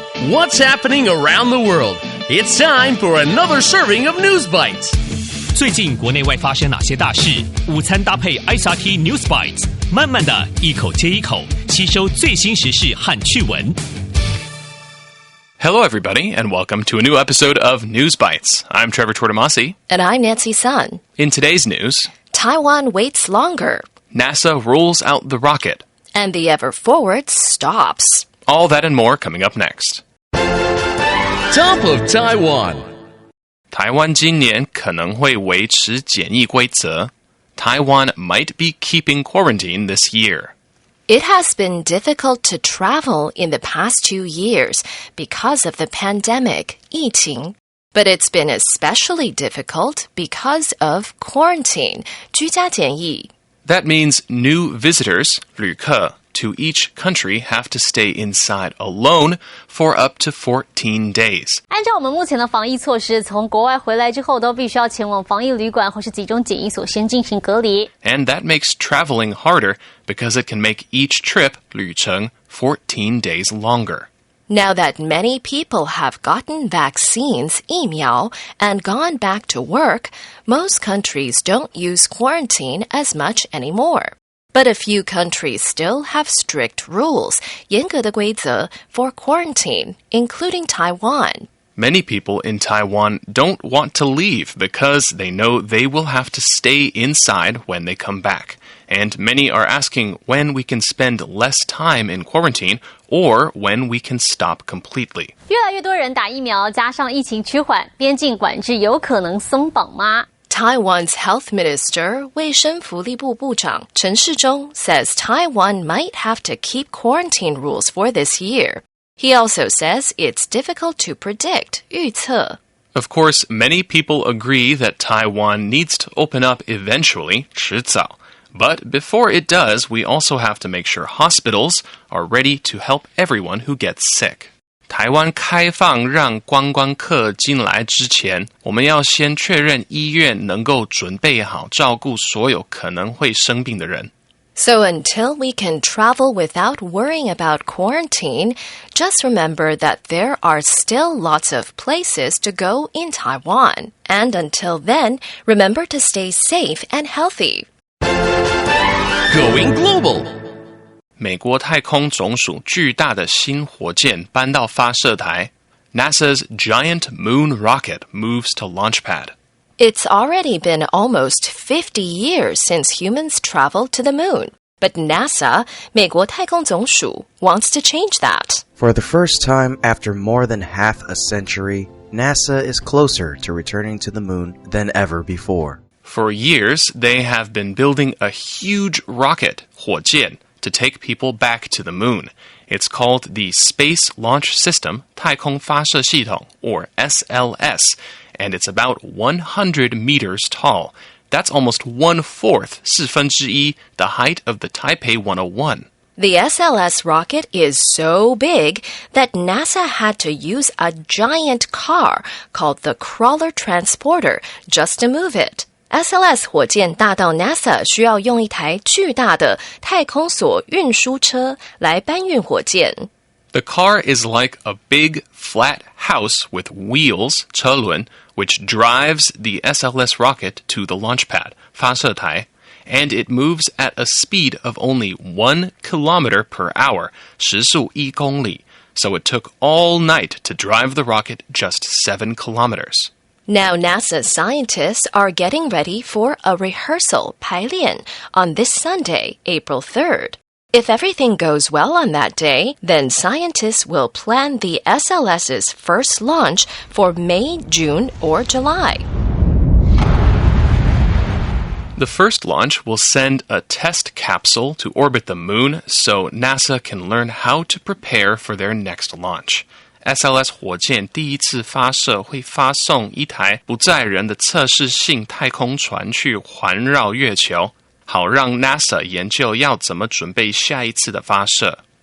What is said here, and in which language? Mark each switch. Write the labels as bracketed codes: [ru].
[en] What's happening around the world? It's time for another serving of News Bites. [zh] 最近国内外发生哪些大事？午餐搭配 ICT News Bites， 慢慢的一口接一口吸收最新时事和趣闻。 [en] Hello, everybody, and welcome to a new episode of News Bites. I'm Trevor Tortomasi. And I'm Nancy Sun. In today's news, Taiwan waits longer. NASA rolls out the rocket. And the Ever Forward stops. All that and more coming up next. Top of Taiwan. [zh] 台湾今年可能会维持检疫规则. [en] Taiwan might be keeping quarantine this year. It has been difficult to travel in the past 2 years because of the pandemic, [zh] 疫情. [en] But it's been especially difficult because of quarantine, [zh] 居家检疫. [en] That means new visitors, [zh] 旅客, [en] to each country have to stay inside alone for up to 14 days. [zh] 按照我们目前的防疫措施，从国外回来之后都必须要前往防疫旅馆或是集中检疫所先进行隔离。 [en] And that makes traveling harder because it can make each trip, [zh] 旅程, [en] 14 days longer. Now that many people have gotten vaccines, [zh] 疫苗, [en] and gone back to work, most countries don't use quarantine as much anymore. But a few countries still have strict rules, [zh] 严格的规则, [en] for quarantine, including Taiwan. Many people in Taiwan don't want to leave because they know they will have to stay inside when they come back. And many are asking when we can spend less time in quarantine or when we can stop completely. [zh] 越来越多人打疫苗，加上疫情趋缓，边境管制有可能松绑吗？ [en] Taiwan's Health Minister, [zh] 卫生福利部部长 [en] 陈世忠 says Taiwan might have to keep quarantine rules for this year. He also says it's difficult to predict, [zh] 预测. [en] Of course, many people agree that Taiwan needs to open up eventually, [zh] 迟早. [en] But before it does, we also have to make sure hospitals are ready to help everyone who gets sick. [zh] 台湾开放让观光客进来之前，我们要先确认医院能够准备好照顾所有可能会生病的人。 [en] So until we can travel without worrying about quarantine, just remember that there are still lots of places to go in Taiwan. And until then, remember to stay safe and healthy. Going global. [zh] 美国太空总署巨大的新火箭搬到发射台。 [en] NASA's giant moon rocket moves to launch pad. It's already been almost 50 years since humans traveled to the moon. But NASA, [zh] 美国太空总署, [en] wants to change that. For the first time after more than half a century, NASA is closer to returning to the moon than ever before. For years, they have been building a huge rocket, [zh] 火箭, [en] to take people back to the moon. It's called the Space Launch System, [zh] 太空发射系统, [en] or SLS, and it's about 100 meters tall. That's almost 1/4, 1/4, the height of the Taipei 101. The SLS rocket is so big that NASA had to use a giant car called the Crawler Transporter just to move it. [zh] SLS 火箭大到 NASA 需要用一台巨大的太空梭运输车来搬运火箭。 [en] The car is like a big, flat house with wheels, [zh] 车轮, [en] which drives the SLS rocket to the launch pad, [zh] 发射台, [en] and it moves at a speed of only 1 kilometer per hour, [zh] 时速1公里, [en] so it took all night to drive the rocket just 7 kilometers. Now NASA scientists are getting ready for a rehearsal, [zh] 排练, [en] on this Sunday, April 3rd. If everything goes well on that day, then scientists will plan the SLS's first launch for May, June, or July. The first launch will send a test capsule to orbit the moon so NASA can learn how to prepare for their next launch. [zh] SLS 火箭第一次发射会发送一台不载人的测试性太空船去环绕月球，好让 NASA 研究要怎么准备下一次的发射。